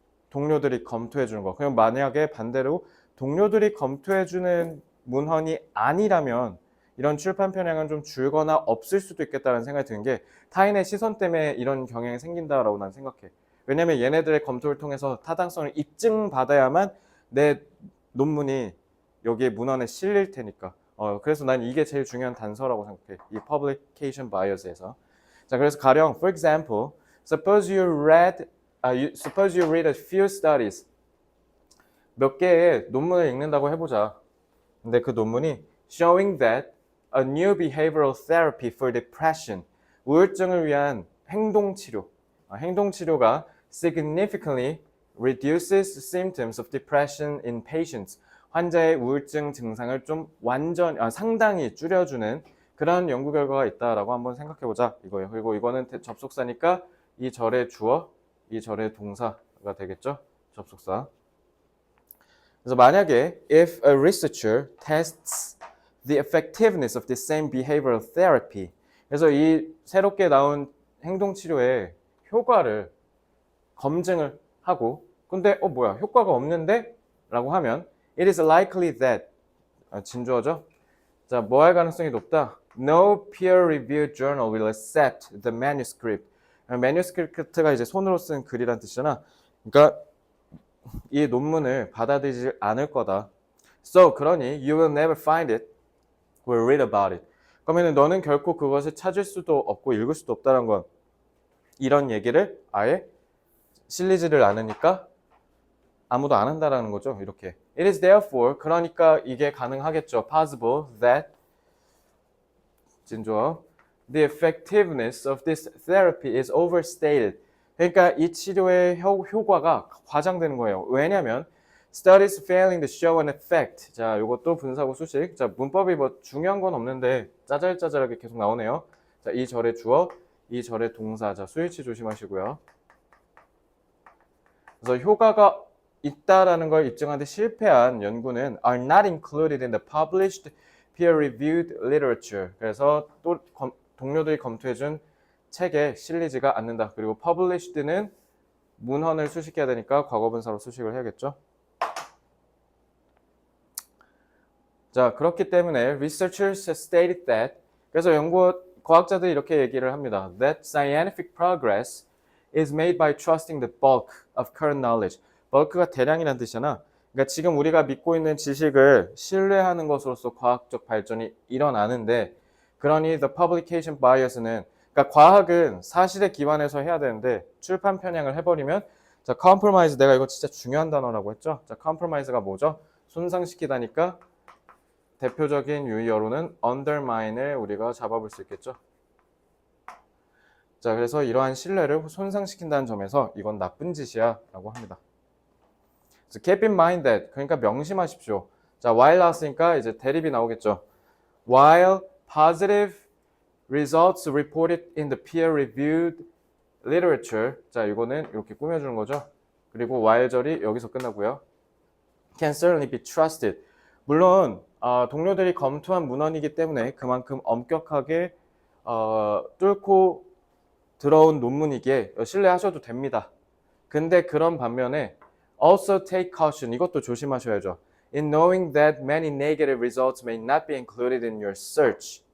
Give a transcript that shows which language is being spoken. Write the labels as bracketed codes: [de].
[ko] 동료들이 검토해 주는 거. 그럼 만약에 반대로 동료들이 검토해 주는 문헌이 아니라면 이런 출판 편향은 좀 줄거나 없을 수도 있겠다는 생각이 드는 게, 타인의 시선 때문에 이런 경향이 생긴다라고 난 생각해. 왜냐면 얘네들의 검토를 통해서 타당성을 입증받아야만 내 논문이 여기에 문헌에 실릴 테니까. 그래서 난 이게 제일 중요한 단서라고 생각해. 이 publication bias에서. 자, 그래서 가령 [en] for example, suppose you read a few studies. [ko] 몇 개의 논문을 읽는다고 해보자. 근데 그 논문이 [en] showing that a new behavioral therapy for depression, [ko] 우울증을 위한 행동치료, 행동치료가 [en] significantly reduces symptoms of depression in patients, [ko] 환자의 우울증 증상을 좀 상당히 줄여주는 그런 연구 결과가 있다라고 한번 생각해보자 이거예요. 그리고 이거는 접속사니까 이 절의 주어, 이 절의 동사가 되겠죠. 접속사. 그래서 만약에 [en] if a researcher tests the effectiveness of the same behavioral therapy, [ko] 그래서 이 새롭게 나온 행동치료의 효과를 검증을 하고 근데 뭐야 효과가 없는데? 라고 하면 [en] it is likely that [ko] 진주어죠. 자, 뭐 할 가능성이 높다? [en] No peer-reviewed journal will accept the manuscript. [ko] manuscript가 이제 손으로 쓴 글이란 뜻이잖아. 그러니까 이 논문을 받아들이지 않을 거다. [en] So, [ko] 그러니 [en] you will never find it or read about it. [ko] 그러면 너는 결코 그것을 찾을 수도 없고 읽을 수도 없다는 건 이런 얘기를 아예 실리지를 않으니까 아무도 안 한다라는 거죠. 이렇게. [en] It is therefore, [ko] 그러니까 이게 가능하겠죠. [en] Possible that 진주어 the effectiveness of this therapy is overstated. [ko] 그러니까 이 치료의 효과가 과장되는 거예요. 왜냐하면 [en] studies failing to show an effect. [ko] 자, 이것도 분사구 수식. 자, 문법이 뭐 중요한 건 없는데 짜잘짜잘하게 계속 나오네요. 자, 이 절의 주어, 이 절의 동사. 자, 수일치 조심하시고요. 그래서 효과가 있다라는 걸 입증하는데 실패한 연구는 [en] are not included in the published peer-reviewed literature. [ko] 그래서 또 동료들이 검토해준 책에 실리지가 않는다. 그리고 published는 문헌을 수식해야 되니까 과거분사로 수식을 해야겠죠. 자, 그렇기 때문에 [en] researchers stated that, [ko] 그래서 과학자들이 이렇게 얘기를 합니다. [en] That scientific progress is made by trusting the bulk of current knowledge. [ko] bulk가 대량이라는 뜻이잖아. 그러니까 지금 우리가 믿고 있는 지식을 신뢰하는 것으로서 과학적 발전이 일어나는데, 그러니 the publication bias는, 그러니까 과학은 사실에 기반해서 해야 되는데 출판 편향을 해버리면, 자, compromise, 내가 이거 진짜 중요한 단어라고 했죠. 자, compromise가 뭐죠? 손상시키다니까 대표적인 유의어로는 undermine을 우리가 잡아볼 수 있겠죠. 자, 그래서 이러한 신뢰를 손상시킨다는 점에서 이건 나쁜 짓이야 라고 합니다. [en] So keep in mind that, [ko] 그러니까 명심하십시오. 자, while 나왔으니까 이제 대립이 나오겠죠. [en] While positive results reported in the peer-reviewed literature, [ko] 자, 이거는 이렇게 꾸며주는 거죠. 그리고 while절이 여기서 끝나고요. [en] Can certainly be trusted. [ko] 물론 동료들이 검토한 문헌이기 때문에 그만큼 엄격하게 뚫고 들어온 논문이기에 신뢰하셔도 됩니다. 근데 그런 반면에 [en] also take caution, [ko] 이것도 조심하셔야죠. [en] In knowing that many negative results may not be included in your search.